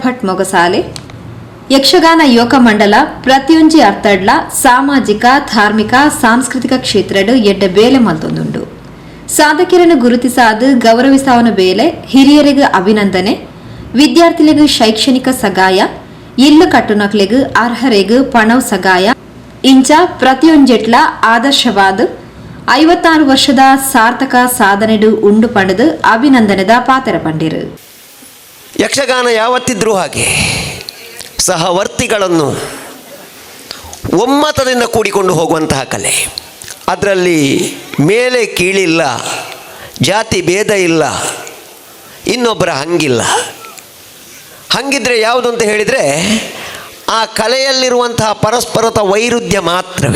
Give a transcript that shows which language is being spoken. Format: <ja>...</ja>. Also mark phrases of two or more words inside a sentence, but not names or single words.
<tcy>ಭಟ್ ಮೊಗಸಾಲೆ ಯಕ್ಷಗಾನ ಯೋಗ ಮಂಡಲ ಪ್ರತಿಯೊಂಜಿ ಅರ್ಥಡ್ಲ ಸಾಮಾಜಿಕ ಧಾರ್ಮಿಕ ಸಾಂಸ್ಕೃತಿಕ ಕ್ಷೇತ್ರಡು ಎಡ್ಡ ಬೇಲೆ ಮಲ್ತೊಂದುಂಡು ಸಾಧಕರನ್ನು ಗುರುತಿಸಾದು ಗೌರವಿಸಾವನ ಬೇಲೆ ಹಿರಿಯರಿಗೆ ಅಭಿನಂದನೆ ವಿದ್ಯಾರ್ಥಿಗಳಿಗೆ ಶೈಕ್ಷಣಿಕ ಸಗಾಯ ಇಲ್ಲು ಕಟ್ಟುನಕ್ಲೆಗ್ ಅರ್ಹರೆಗ್ ಪಣವ್ ಸಗಾಯ ಇಂಚ ಪ್ರತಿಯೊಂಜೆಟ್ಲ ಆದರ್ಶವಾದ 56 ವರ್ಷದ ಸಾರ್ಥಕ ಸಾಧನೆಡು ಉಂಡು ಪಡೆದು ಅಭಿನಂದನೆದ ಪಾತ್ರ ಪಂಡಿರು.</tcy> <kn>ಯಕ್ಷಗಾನ ಯಾವತ್ತಿದ್ರೂ ಹಾಗೆ ಸಹವರ್ತಿಗಳನ್ನು ಒಮ್ಮತದಿಂದ ಕೂಡಿಕೊಂಡು ಹೋಗುವಂತಹ ಕಲೆ. ಅದರಲ್ಲಿ ಮೇಲೆ ಕೀಳಿಲ್ಲ, ಜಾತಿ ಭೇದ ಇಲ್ಲ, ಇನ್ನೊಬ್ಬರ ಹಂಗಿಲ್ಲ. ಹಂಗಿದ್ರೆ ಯಾವುದು ಅಂತ ಹೇಳಿದರೆ ಆ ಕಲೆಯಲ್ಲಿರುವಂತಹ ಪರಸ್ಪರದ ವೈರುಧ್ಯ ಮಾತ್ರವೇ.</kn>